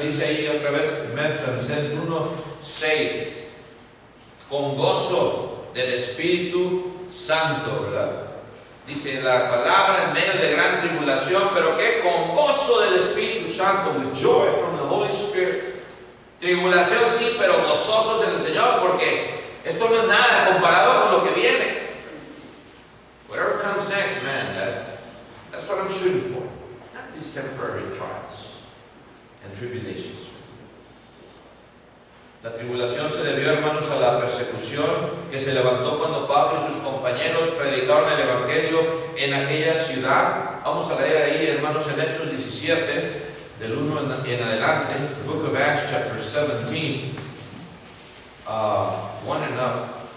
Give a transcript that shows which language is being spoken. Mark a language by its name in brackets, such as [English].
[Spanish] Dice ahí otra vez 1 Tesalonicenses 1:6, con gozo del Espíritu Santo, ¿verdad? Dice la palabra en medio de gran tribulación, pero que con gozo del Espíritu Santo, [English] with joy from the Holy Spirit. [Spanish] Tribulación sí, pero gozosos en el Señor, porque esto no es nada comparado con lo que viene. [English] Whatever comes next, man, that's what I'm shooting for. Not these temporary trials and tribulations. [Spanish] La tribulación se debió, hermanos, a la persecución que se levantó cuando Pablo y sus compañeros predicaron el Evangelio en aquella ciudad. Vamos a leer ahí, hermanos, en Hechos 17, del 1 en adelante, [English] the book of Acts, chapter 17, 1 and up.